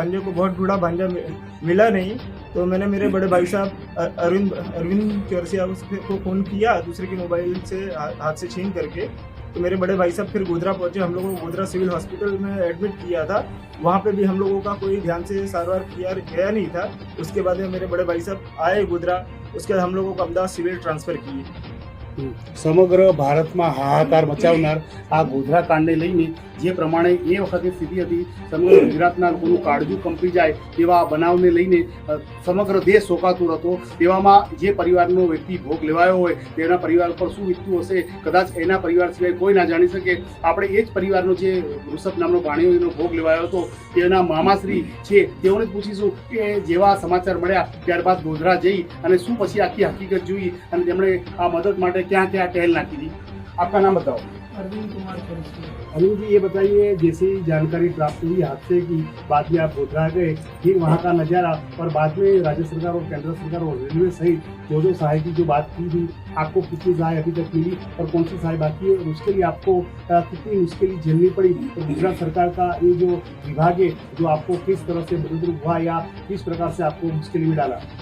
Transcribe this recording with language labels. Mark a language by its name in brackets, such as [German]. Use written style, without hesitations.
[Hindi] भांजे को बहुत ढूंढा, भांजा मिला नहीं। तो मैंने मेरे बड़े भाई साहब अरविंद चौरसिया को फ़ोन किया दूसरे के मोबाइल से हाथ से छीन करके। तो मेरे बड़े भाई साहब फिर गोधरा पहुंचे। हम लोगों को गोधरा सिविल हॉस्पिटल में एडमिट किया था। वहाँ पे भी हम लोगों का कोई ध्यान से सारवार किया गया नहीं था। उसके बाद में मेरे बड़े भाई साहब आए गोधरा, उसके बाद हम लोगों को अहमदाबाद सिविल ट्रांसफर किए। [Gujarati] સમગ્ર ભારતમાં હાહાકાર મચાવનાર આ ગોધરા કાંડને લઈને જે પ્રમાણે એ વખતે સ્થિતિ હતી, સમગ્ર ગુજરાતના લોકોનું કાળજું કંપી જાય તેવા બનાવને લઈને સમગ્ર દેશ શોકાતુર હતો। તેવામાં જે પરિવારનો વ્યક્તિ ભોગ લેવાયો હોય તેના પરિવાર પર શું વીતતું હશે કદાચ એના પરિવાર સિવાય કોઈ ના જાણી શકે। આપણે એ જ પરિવારનો જે વૃષભ નામનો ભાણિયો એનો ભોગ લેવાયો હતો તેના મામાશ્રી છે તેઓને જ પૂછીશું કે જેવા સમાચાર મળ્યા ત્યારબાદ ગોધરા જઈ અને શું પછી આખી હકીકત જોઈ અને તેમણે આ મદદ માટે [Hindi] क्या क्या टहल नाकी थी। आपका नाम बताओ। अरविंद कुमार चौरसिया। अरविंद जी, ये बताइए जैसे ही जानकारी प्राप्त हुई हादसे की, बाद में आप गोधरा गए, फिर वहाँ का नज़ारा और बाद में राज्य सरकार और केंद्र सरकार और रेलवे सहित जो सहाय की जो बात की थी, आपको कितनी सहाय अभी तक मिली और कौन सी सहाय बाकी है और उसके लिए आपको कितनी मुश्किलें झेलनी पड़ी और गुजरात सरकार का ये जो विभाग है जो आपको किस तरह से मदद हुआ या किस प्रकार से आपको मुश्किल में डाला।